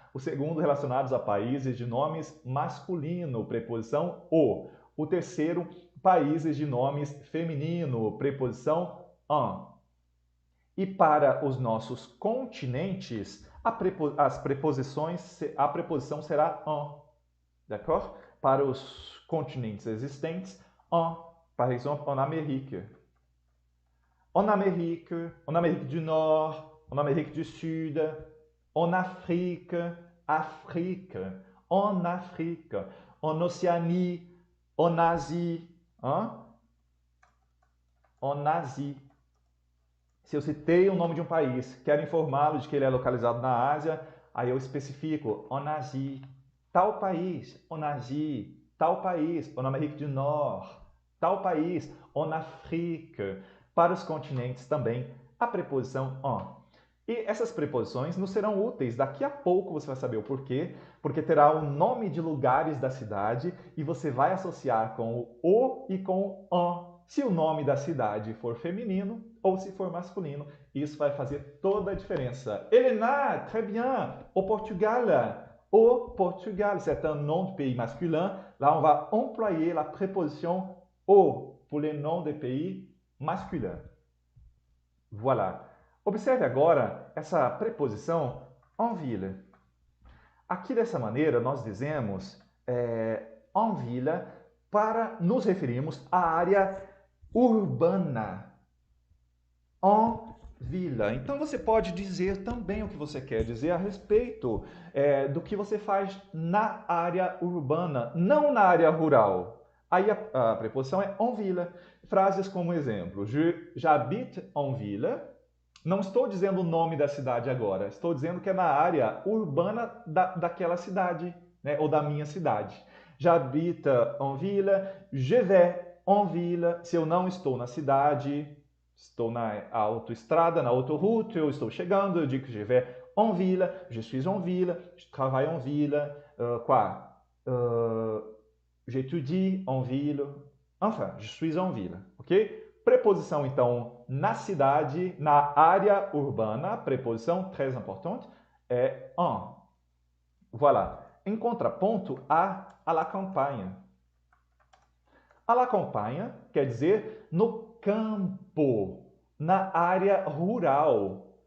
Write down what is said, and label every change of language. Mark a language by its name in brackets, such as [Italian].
[Portuguese] O segundo relacionado a países de nomes masculino, preposição o. O terceiro, países de nomes feminino, preposição en. E para os nossos continentes, a preposição será en. [French] D'accord? [Portuguese] Para os continentes existentes, en. [French] Par exemple, en Amérique. En Amérique du Nord, en Amérique du Sud, en Afrique, Afrique, en Afrique, en Océanie, en Asie, hein? [Portuguese] En Asie. Se eu citei o nome de um país, quero informá-lo de que ele é localizado na Ásia, aí eu especifico en Asie, tal país, en Asie, tal país, [French] en Amérique du Nord, [Portuguese] tal país, en Afrique. Para os continentes também, a preposição en. E essas preposições nos serão úteis. Daqui a pouco você vai saber o porquê, porque terá o nome de lugares da cidade e você vai associar com o e com o en. Se o nome da cidade for feminino ou se for masculino, isso vai fazer toda a diferença. [French] Helena, très bien. Au Portugal, c'est un nom de pays masculin. Là, on va employer la préposition au pour les noms de pays masculin. Voilà. [Portuguese] Observe agora essa preposição en ville. Aqui dessa maneira nós dizemos en ville para nos referirmos à área urbana. [French] En ville. [Portuguese] Então você pode dizer também o que você quer dizer a respeito do que você faz na área urbana, não na área rural. Aí a preposição é en ville. Frases como exemplo, [French] j'habite en ville. [Portuguese] Não estou dizendo o nome da cidade agora, estou dizendo que é na área urbana daquela cidade, né? Ou da minha cidade. [French] J'habite en ville, je vais en ville, [Portuguese] se eu não estou na cidade, Estou na autoestrada, na autoroute, eu estou chegando, eu digo que [French] je vais en ville, je suis en ville, je travaille en ville, quoi? J'étudie en ville, enfin, je suis en ville, ok? [Portuguese] Preposição, então, na cidade, na área urbana, preposição [French] très importante, [Portuguese] é en. Voilà. Em contraponto, à la campagne. [French] À la campagne [Portuguese] quer dizer no campo, na área rural.